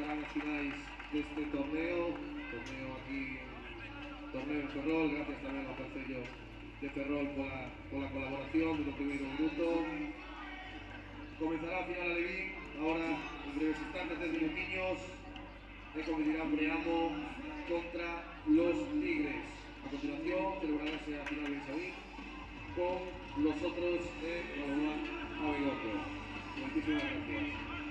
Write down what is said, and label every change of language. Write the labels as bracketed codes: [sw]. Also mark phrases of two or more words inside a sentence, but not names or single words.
[gl] finais deste torneo aquí, torneo en Ferrol, gracias tamén ao Concello de Ferrol pola colaboración do primeiro minuto. [es] Comenzará a final Alevín, ahora en breves instantes, 10 minutiños, e competirá Preamo contra los Tigres. [gl] A continuación celebrarase a final de Benxamín [es] con los otros de Balonmán Abegondo. Muchísimas gracias.